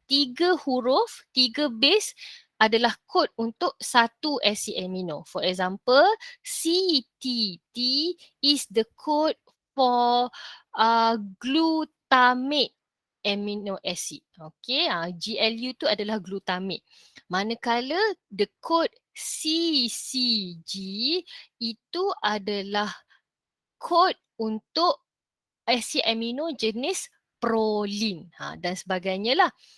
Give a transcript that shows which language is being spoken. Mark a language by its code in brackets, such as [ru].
[ms] 3 huruf, 3 base adalah kod untuk satu acid amino. [en] For example, CTT is the code for glutamate amino acid. [ms] Okey, GLU tu adalah glutamate. Manakala [en] the code [ms] CCG itu adalah kod untuk asid amino jenis proline dan sebagainya lah.